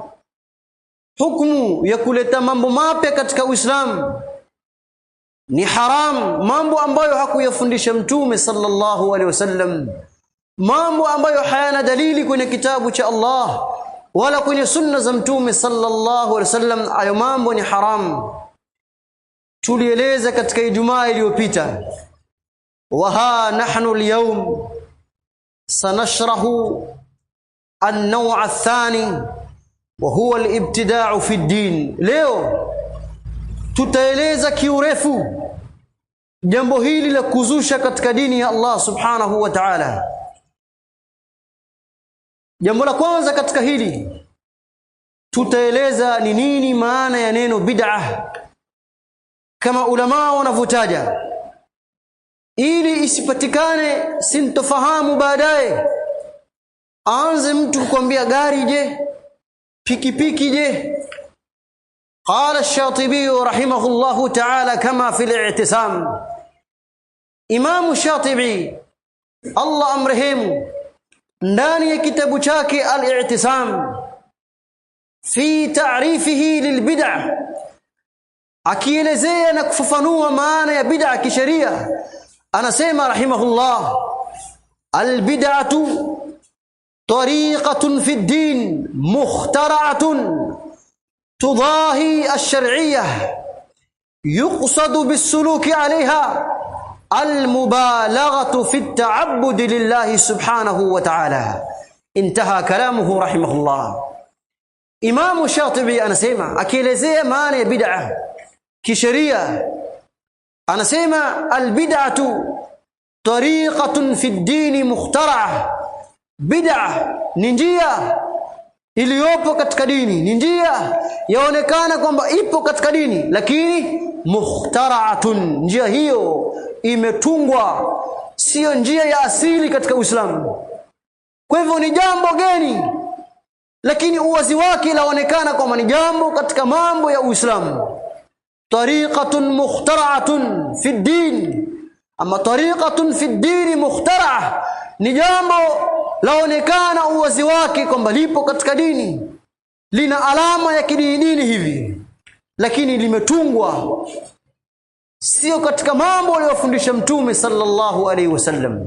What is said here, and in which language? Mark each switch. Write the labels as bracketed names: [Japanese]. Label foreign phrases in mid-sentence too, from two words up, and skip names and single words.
[Swahili] Hukumu ya kuleta mambo mapya katika Uislamu ni haram, mambo ambayo hakuyafundisha Mtume [Arabic] صلى الله عليه وسلم, [Swahili] mambo ambayo hayana dalili kwenye kitabu cha Allah wala kwenye sunna za Mtume [Arabic] صلى الله عليه وسلم. [Swahili] Hayo mambo ni haram. Tulieleza katika Ijumaa iliyopita, [Arabic] ونحن اليوم سنشرح النوع الثاني وهو الابتداع في الدين. [Swahili] Leo tutaeleza kiurefu jambo hili la kuzusha katika dini ya Allah [Arabic] سبحانه وتعالى. [Swahili] Jambo la kwanza katika hili tutaeleza ni nini maana ya neno bid'ah, kama ulama wanavyotaja, ili isipatikane sintofahamu baadaye. Aanze mtu kukwambia gari je, pikipiki je. [Arabic] قال الشاطبي رحمه الله تعالى كما في الاعتصام. إمام الشاطبي الله أمرهم [Swahili] ndani ya kitabu chake al-i'tisam [Arabic] في تعريفه للبدعة, [Swahili] akielezea na kufafanua maana ya bid'ah kisheria, [Arabic] anasema رحمه الله البدعة طريقة في الدين مخترعة تضاهي الشرعية يقصد بالسلوك عليها المبالغة في التعبد لله سبحانه وتعالى. انتهى كلامه رحمه الله. إمام الشاطبي [Swahili] anasema akielezea maana ya bid'ah kisheria, anasema [Arabic] البدعة طريقة في الدين مخترعة. [Swahili] Bid'ah ni njia iliyopo katika dini, ni njia yaonekana kwamba ipo katika dini, lakini mukhtara'atun, njia hiyo imetungwa, sio njia ya asili katika Uislamu. Kwa hivyo ni jambo geni, lakini uwazi wake laonekana kwamba ni jambo katika mambo ya Uislamu. [Arabic] طريقة مخترعة في الدين أم طريقة في الدين مخترعة, [Swahili] ni jambo laonekana uwazi wake kwamba lipo katika dini, lina alama ya kidini hivi, lakini limetungwa, sio katika mambo aliyofundisha Mtume [Arabic] صلى الله عليه وسلم.